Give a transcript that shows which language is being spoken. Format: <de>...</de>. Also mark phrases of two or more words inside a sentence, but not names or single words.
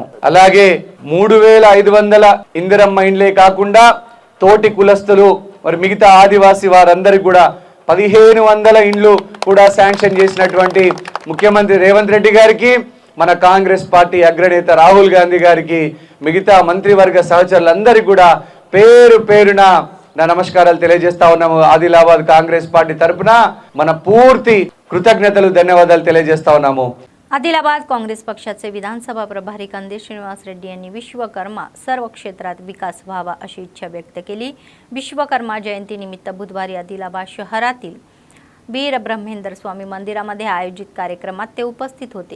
<te>అలాగే 3500 ఇందిరమ్మ ఇండ్లే కాకుండా తోటి కులస్తులు మరి మిగతా ఆదివాసీ వారందరికీ కూడా 1500 ఇండ్లు కూడా శాంక్షన్ చేసినటువంటి ముఖ్యమంత్రి రేవంత్ రెడ్డి గారికి, మన కాంగ్రెస్ పార్టీ అగ్రనేత రాహుల్ గాంధీ గారికి, మిగతా మంత్రివర్గ సహచరులందరికీ కూడా పేరు పేరున నా నమస్కారాలు తెలియజేస్తా ఉన్నాము. ఆదిలాబాద్ కాంగ్రెస్ పార్టీ తరఫున మన పూర్తి కృతజ్ఞతలు ధన్యవాదాలు తెలియజేస్తా ఉన్నాము.</te> <mr>आदिलाबाद काँग्रेस पक्षाचे विधानसभा प्रभारी कंदेश श्रीनिवास रेड्डी यांनी विश्वकर्मा सर्व क्षेत्रात विकास व्हावा अशी इच्छा व्यक्त केली. विश्वकर्मा जयंतीनिमित्त बुधवारी आदिलाबाद शहरातील वीर ब्रह्मेंद्र स्वामी मंदिरामध्ये आयोजित कार्यक्रमात ते उपस्थित होते.</mr>